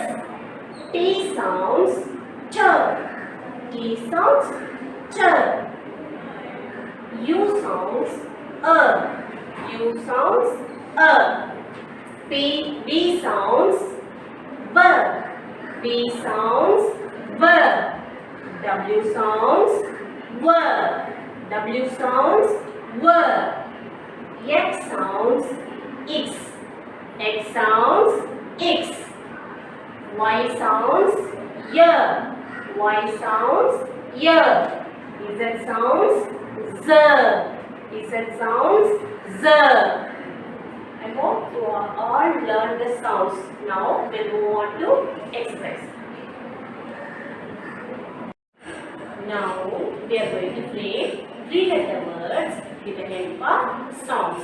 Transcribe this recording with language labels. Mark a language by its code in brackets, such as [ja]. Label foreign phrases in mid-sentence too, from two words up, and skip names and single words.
[en] T sounds Ch. T sounds Ch. U sounds U sounds B sounds B. B sounds B. W sounds W. W sounds W. X sounds X. X sounds X. Y sounds Y. Y sounds Y. Z sounds Z. Z sounds Z. I hope you all learned the sounds. Now we'll move on to express. Now we are going to play 3-letter words with the help of sounds.